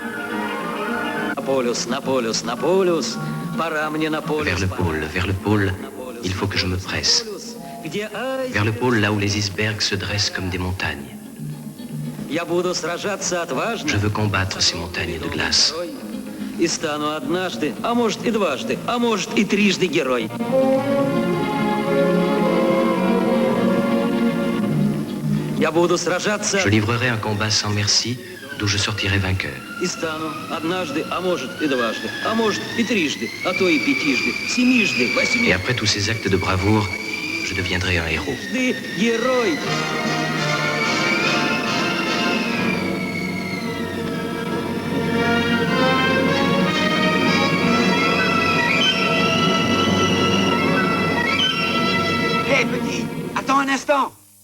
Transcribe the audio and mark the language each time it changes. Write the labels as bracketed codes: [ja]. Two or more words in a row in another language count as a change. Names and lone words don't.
[fr] Vers le pôle, il faut que je me presse. Vers le pôle, là où les icebergs se dressent comme des montagnes. Je veux combattre ces montagnes de glace. [ru] И стану однажды, а может и дважды, а может и трижды герой. [fr] Je livrerai un combat sans merci, d'où je sortirai vainqueur. [ru] И стану однажды, а может и дважды, а может и трижды, а то и пятижды, семижды, Et восьмижды. [fr] après tous ces actes de bravoure, je deviendrai un héros. [ru] Герой. [fr] Hé, petit, attends un instant.